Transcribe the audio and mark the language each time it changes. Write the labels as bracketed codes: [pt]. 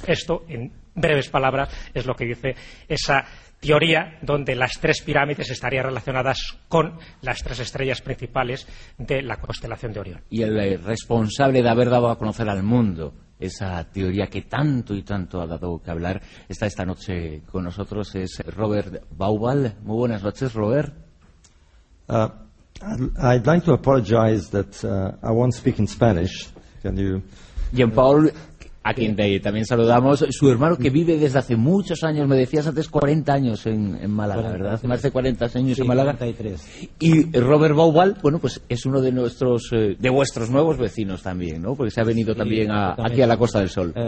[es] Esto, en breves palabras, es lo que dice esa teoría donde las tres pirámides estarían relacionadas con las tres estrellas principales de la constelación de Orión. Y el responsable de haber dado a conocer al mundo esa teoría que tanto y tanto ha dado que hablar está esta noche con nosotros, es Robert Bauer. Muy buenas noches, Robert. [en] I'd like to apologize that I won't speak in Spanish. Can you? [es] Jean-Paul, a quien también saludamos, su hermano que vive desde hace muchos años, me decías antes, 40 años en Málaga, 40, ¿verdad? Sí. Más de 40 años, sí, en Málaga. 43. Y Robert Bauer, bueno, pues es uno de nuestros, de vuestros nuevos vecinos también, ¿no? Porque se ha venido, sí, también aquí a la Costa del Sol.